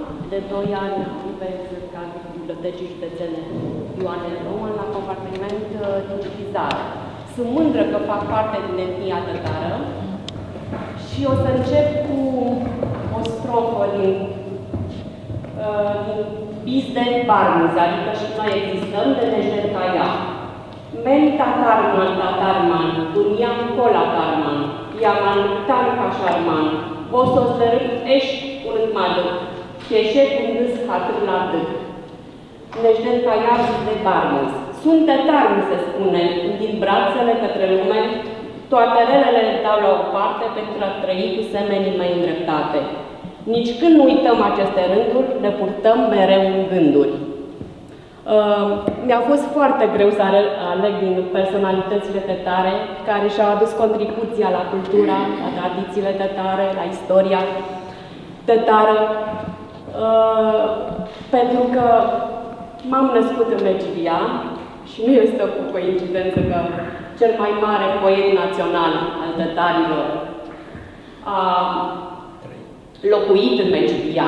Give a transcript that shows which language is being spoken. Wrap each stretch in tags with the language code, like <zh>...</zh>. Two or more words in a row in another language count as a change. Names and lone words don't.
<ro>de 2 ani activez ca bibliotecii județene Ioane Roman la compartiment digitizare. Sunt mândră că fac parte din etnia tătară și o să încep cu o strofă din Bis de Barmuz, adică și noi existăm de Nejder ca ea.</ro> <crh>Men tatarman, duniam kolatarman, yaman tanka şarman, vososları eş unutmadık, keşe gündüz hatırladık.</crh> <ro>Nejder ca ea, Bis de Barmuz. Sunt tătari, mi se spune, din brațele către lume, toate relele le dau la o parte pentru a trăi cu semenii mei îndreptate. Nici când nu uităm aceste rânduri, le purtăm mereu în gânduri. Mi-a fost foarte greu să aleg din personalitățile tătare care și-au adus contribuția la cultura, la tradițiile tătare, la istoria tătară, pentru că m-am născut în Mecilia și nu este o coincidență că cel mai mare poet național al tătarilor a locuit în Mecilia.</ro>